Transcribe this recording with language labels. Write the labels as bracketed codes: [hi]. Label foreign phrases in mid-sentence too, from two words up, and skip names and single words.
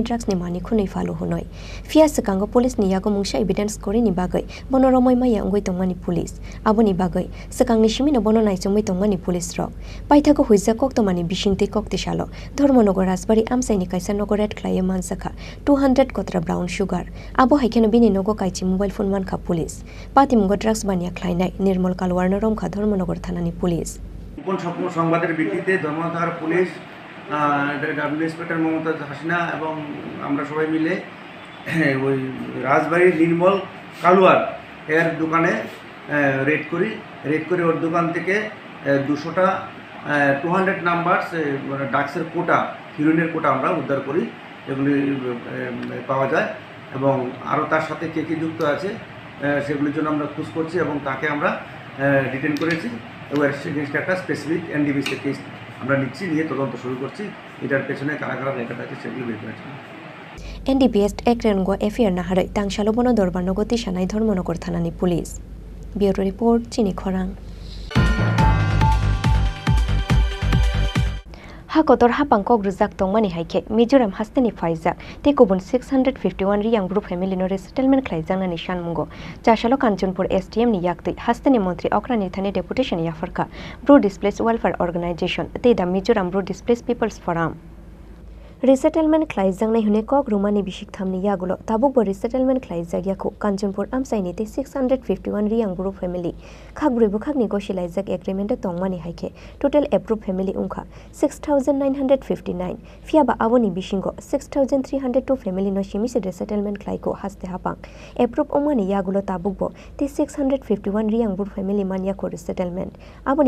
[trp] drugs ni mani khunei falo honoi fia sakango police ni yago mungsha evidence kori ni bagai bonoromoi maya ongoi tongmani police aboni bagai sakangni shimino bono naisomoi tongmani police ro paithago huizza koktomani bishingte kokte shalo Dharmanagar Asbari amsaini kaisa nogoret klaye mansakha 200 kotra [en] brown sugar [trp] abo haikeno bini nogo kaichi [en] mobile phone [trp] man kha police patimgo drugs bania Klainai Nirmal Kalwar noromkha Dharmanagar thanani police. [bn] কোন সংবাদের ভিত্তিতে ধর্মনগর পুলিশ [en] W Inspector [bn] মমতাজ হাসিনা এবং আমরা সবাই মিলে ওই রাজবাড়ির নির্মল কালুয়ার এর দোকানে রেড করি ওর দোকান থেকে 200টা 200 নাম্বার ড্রাগসের কোটা, হিরোইনের কোটা আমরা উদ্ধার করি। এগুলি পাওয়া যায় এবং আরও তার সাথে কে কে যুক্ত আছে সেগুলির জন্য আমরা খোঁজ করছি এবং তাকে আমরা ডিটেন করেছি এবং একটা [en] specific NDBC case [bn] আমরা নিচ্ছি, নিয়ে তদন্ত শুরু করছি। এটার পেছনে কারা কারা রেখাটা আছে সেগুলি বের করেছি। [trp] NDPS ekrengo FIR naharai tangshalo bono dorbarno goti shanai Dharmanagar thanani police. [en] Bureau report [trp] Chini Khorang. Hakotor hapang kogruzak tongmani haike Mizoram hasteni faizak te kubun 651 riyang [en] group family [trp] no resettlement klaijang na nishan mungo chashalo Kanchanpur STM ni yaktui hasteni montri okrani thani deputation yafarka Bro Displaced Welfare Organization te da Mizoram Bro Displaced People's Forum Resettlement klaijang na hune kog rumani bishik thamni yagulo tabuk bo resettlement klaijak yakho Kanchanpur amsaini te 651 riyang [en] group family [trp] khagrui bukhak [en] negotiate agreement [trp] tongmani haike [en] total approved family [trp] ungkha 6959 fiaba aboni bishingo 6302 family no shimisi resettlement klaiko haste hapang approved omani yagulo tabuk bo te 651 riyang [en] group family [trp] man yakho resettlement aboni